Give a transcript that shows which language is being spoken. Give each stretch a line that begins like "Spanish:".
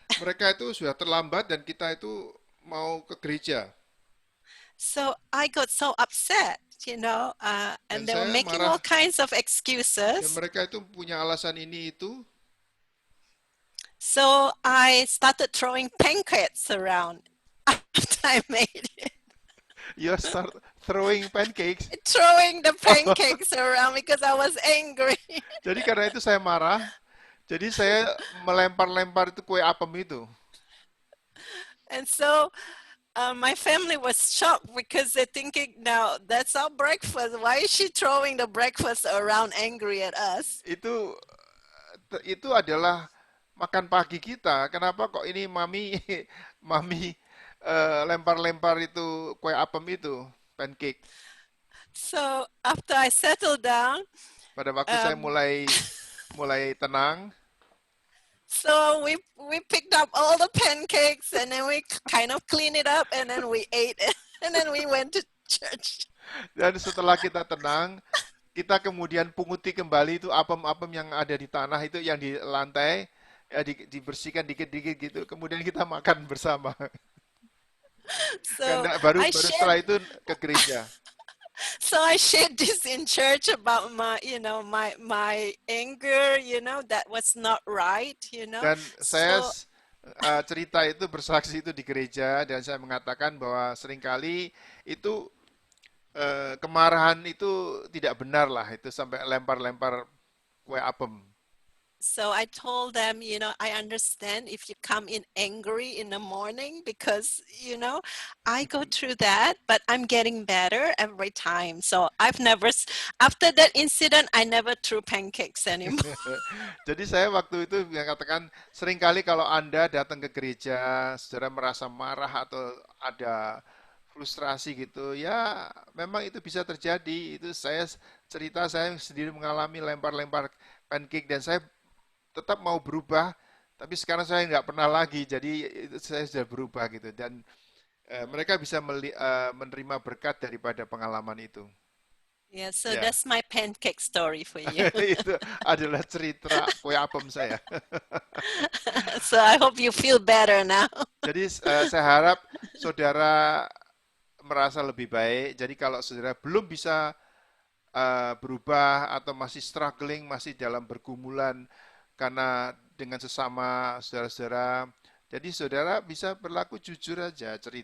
Indonesian: mereka itu sudah terlambat dan kita itu mau ke gereja.
English: So I got so upset, you know,
Indonesian: Dan
English: and they were
Indonesian: saya
English: making
Indonesian: marah
English: all kinds of
Indonesian: dan
English: excuses.
Indonesian: mereka itu punya alasan ini itu.
English: So I started throwing pancakes around after I made it. You start throwing pancakes. Throwing the pancakes around because I was angry.
Indonesian: Jadi karena itu saya marah. Jadi saya melempar-lempar itu kue apem itu.
English: And so my family was shocked because they're thinking, now that's our breakfast. Why is she throwing the breakfast around angry at us?
Indonesian: Itu adalah makan pagi kita. Kenapa kok ini mami mami lempar-lempar itu kue apem itu, pancake.
English: So after I settled down,
Indonesian: Pada waktu saya um, mulai tenang,
English: so we picked up all the pancakes and then we kind of cleaned it up and then we ate it and then we went to church.
Indonesian: dan setelah kita tenang, kita kemudian punguti kembali itu apem-apem yang ada di tanah itu yang di lantai, ya, dibersihkan dikit-dikit gitu. Kemudian kita makan bersama.
English: So
Indonesian: Karena baru
English: I
Indonesian: setelah
English: shared
Indonesian: itu ke gereja.
English: so I shared this in church about my, you know, my anger, you know, that was not right, you know.
Indonesian: Dan saya
English: So
Indonesian: cerita itu bersaksi itu di gereja dan saya mengatakan bahwa seringkali itu kemarahan itu tidak benar lah, itu sampai lempar-lempar kue apem.
English: So I told them, you know, I understand if you come in angry in the morning because, you know, I go through that, but I'm getting better every time. So after that incident, I never threw pancakes anymore.
Indonesian: Jadi saya waktu itu mengatakan seringkali kalau Anda datang ke gereja, saudara merasa marah atau ada frustrasi gitu, ya memang itu bisa terjadi. Itu saya cerita saya sendiri mengalami lempar-lempar pancake dan saya tetap mau berubah, tapi sekarang saya nggak pernah lagi, jadi saya sudah berubah gitu dan mereka bisa menerima berkat daripada pengalaman itu.
English: Yeah, so
Indonesian: Ya,
English: that's my pancake story for you.
Indonesian: itu adalah cerita kue apem saya.
English: So I hope you feel better now.
Indonesian: Jadi saya harap saudara merasa lebih baik. Jadi kalau saudara belum bisa berubah atau masih struggling, masih dalam pergumulan karena dengan sesama saudara-saudara, jadi saudara bisa berlaku jujur aja.